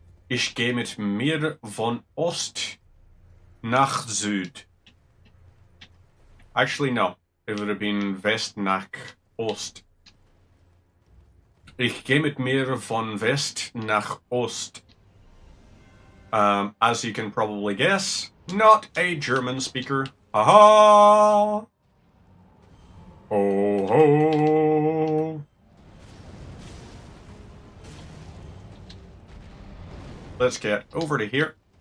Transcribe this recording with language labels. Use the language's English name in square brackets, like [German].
[German] Ich gehe mit mir von Ost nach Süd. [English] Actually, no. It would have been West [German] nach Ost. Ich gehe mit mir von West nach Ost. [English] As you can probably guess, not a German speaker. Ha-ha! Ho ho! Let's get over to here.